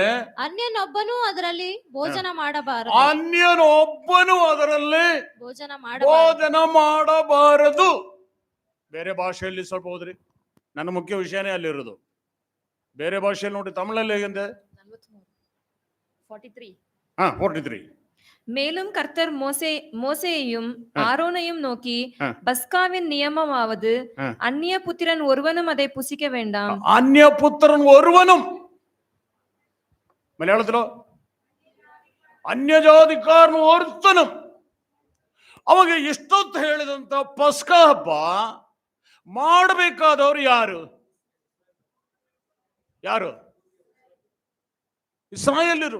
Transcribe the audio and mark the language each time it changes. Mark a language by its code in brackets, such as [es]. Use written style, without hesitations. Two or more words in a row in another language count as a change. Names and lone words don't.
[kn] ಅನ್ಯನೊಬ್ಬನೂ ಅದರಲ್ಲಿ ಭೋಜನ ಮಾಡಬಾರದು. ಅನ್ಯನೊಬ್ಬನು ಅದರಲ್ಲಿ ಭೋಜನ ಮಾಡಬಾರದು. ಬೇರೆ ಭಾಷೆಯಲ್ಲಿ ಸ್ವಲ್ಪ ಹೋದ್ರಿ. ನನ್ನ ಮುಖ್ಯ ವಿಷಯನೇ ಅಲ್ಲಿರೋದು. ಬೇರೆ ಭಾಷೆಯಲ್ಲಿ ನೋಡಿ. ತಮಿಳಲ್ಲಿ ಹೇಗೆಂದೆ? 43. [ta] மேலும் கர்த்தர் மோசேயையும் ஆரோனையும் நோக்கி, பஸ்காவின் நியமமாவது அந்நிய புத்திரன் ஒருவனும் அதை புசிக்க வேண்டாம். அந்நிய புத்திரன் ஒருவன். ಮಲಯಾಳದಲ್ಲೋ [ml] അന്യ ജാതിക്കാരൻ ഒരുത്തൻ. [kn] ಅವಾಗ ಎಷ್ಟೊತ್ತು ಹೇಳಿದಂತ ಪಸ್ಕ ಹಬ್ಬ ಮಾಡಬೇಕಾದವರು ಯಾರು? ಯಾರು? ಇಸ್ರಾಯೇಲ್ಯರು.